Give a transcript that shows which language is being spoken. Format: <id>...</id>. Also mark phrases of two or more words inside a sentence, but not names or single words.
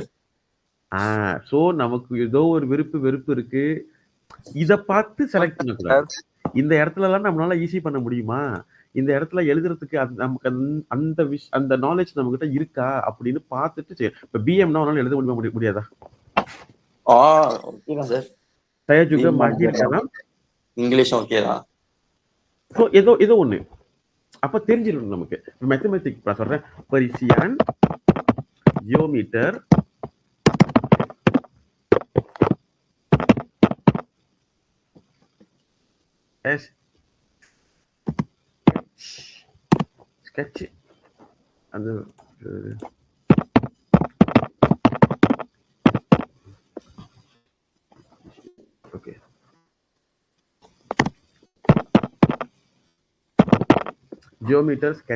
<ta>ஸோ நமக்கு ஏதோ ஒரு வெறுப்பு இருக்கு, இதை பார்த்து செலக்ட் பண்ணக்கூடாது. இந்த இடத்துல எல்லாம் நம்மளால ஈஸி பண்ண முடியுமா, இந்த இடத்துல எழுதுறதுக்கு நமக்கு அந்த நாலேஜ் நம்ம கிட்ட இருக்கா அப்படின்னு பார்த்துட்டு இப்ப பிஎம்னா உன்னால எழுத முடியாதா?</ta> <en>Okay sir.</en> <ms>saya juga mahir dalam</ms> <ta>இங்கிலீஷ் ஓகேதா? ஸோ ஏதோ ஒண்ணு அப்ப தெரிஞ்சிடணும் நமக்கு. மேத்தமெட்டிக் நான் சொல்றேன், perisian, geometer, sketch அந்த ஓகே, ஜியோமீட்டர்</ta>